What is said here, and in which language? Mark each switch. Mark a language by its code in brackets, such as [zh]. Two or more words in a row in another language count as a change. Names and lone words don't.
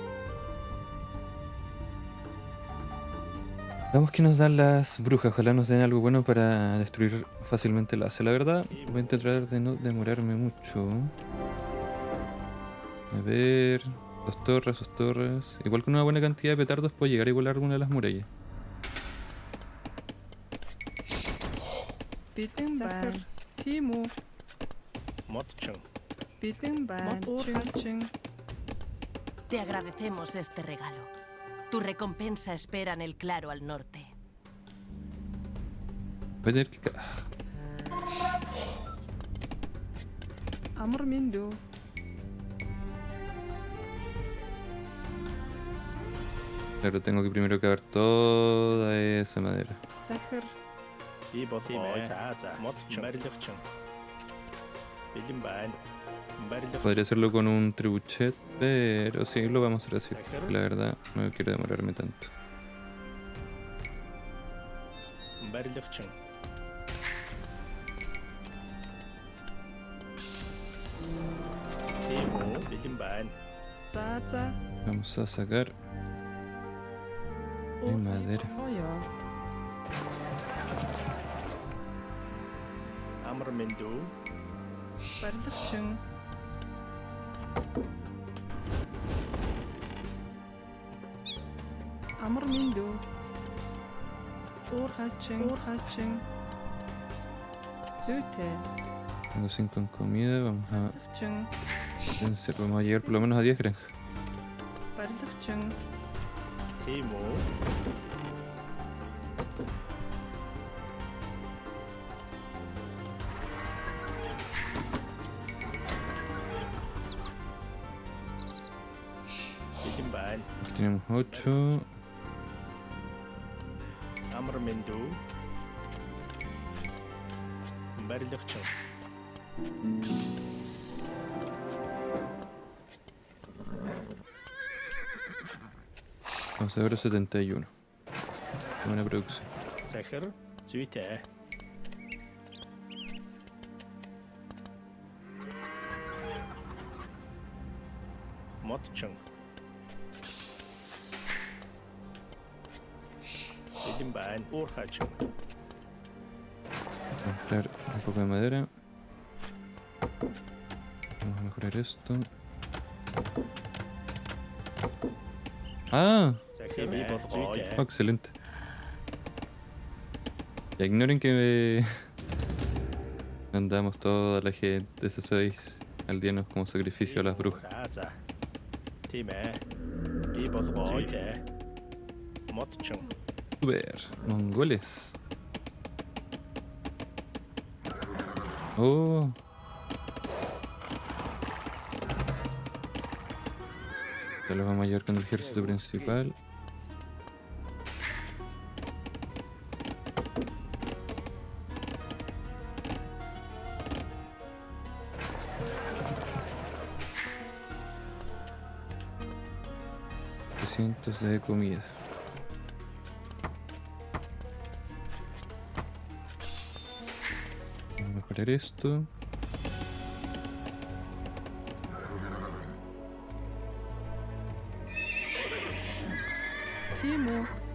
[es] Veamos qué nos dan las brujas. Ojalá nos den algo bueno para destruir fácilmente la base. La verdad, voy a intentar de no demorarme mucho. A ver... Dos torres. Igual con una buena cantidad de petardos puedo llegar a volar alguna de las murallas. Biting bag. Timo. مطشن Biting bag. Urhatching. Te agradecemos este regalo. Tu recompensa espera en el claro al norte. Voy a tener que... أمر مندو. Claro, tengo que primero cavar toda esa madera. [mn] захир, Би болгоо. За за. Модчин. Барилгачин. Бэлэн байна. Барилга. [es] Podría hacerlo con un trebuchet, pero sí, lo vamos a hacer así. La verdad, no quiero demorarme tanto. [mn] Барилгачин. Тийм үү? Бэлэн байна. за. [es] Vamos a sacar mi madera. [mn] Оё. Амар мэндүү. Барилгачин. Амар мендүү. Уурхачин. Зүйтэй. [es] Tengo 5 en comida, vamos a [mn] Барилгачин. [es] vamos a llegar por lo menos a 10 granjas. [mn] Барилгачин. Тийм үү? Бэлэн байна. [es] Aquí tenemos 8. [mn] Амар мэндүү. Барилгачин. [es] Vamos a ver 71. Buena producción. [mn] Захир зүйтэй. Модчин. Бэлэн байна. Уурхачин. [es] Vamos a mezclar un poco de madera. Vamos a mejorar esto. ¡Ah! [mn] Захир би болгоо. [es] Oh, excelente. Ya ignoren que andamos toda la gente, esos 6 aldeanos como sacrificio a las brujas. [mn] За за. Тийм ээ. Би болгоо. Зүйтэй. Модчин. [es] Super, mongoles. Oh. Ya los vamos a llevar con el ejército principal. Cientos de comida. Vamos a mejorar esto. [mn] Тийм үү?